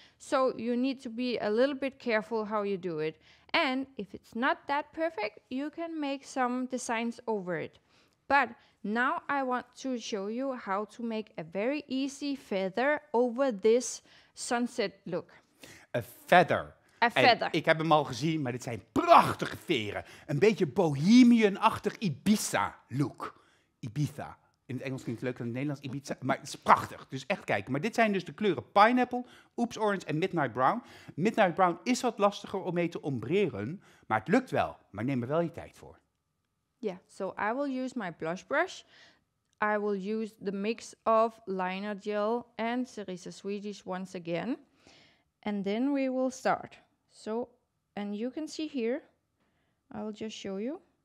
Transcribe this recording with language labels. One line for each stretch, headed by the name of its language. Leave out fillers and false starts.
English: So you need to be a little bit careful how you do it. And if it's not that perfect, you can make some designs over it. But now I want to show you how to make a very easy feather over this sunset look. A feather. A feather.
Dutch: Ik heb hem al gezien, maar dit zijn prachtige veren. Een beetje bohemian-achtig Ibiza-look. Ibiza. In het Engels klinkt het leuker dan in het Nederlands. Ibiza, maar het is prachtig. Dus echt kijken. Maar dit zijn dus de kleuren Pineapple, Oops Orange en Midnight Brown. Midnight Brown is wat lastiger om mee te ombreren, maar het lukt wel. Maar neem er wel je tijd voor.
English: Yeah, so I will use my blush brush. I will use the mix of liner gel and Cerisa Swedish once again. And then we will start. So, and you can see here, I will just show you.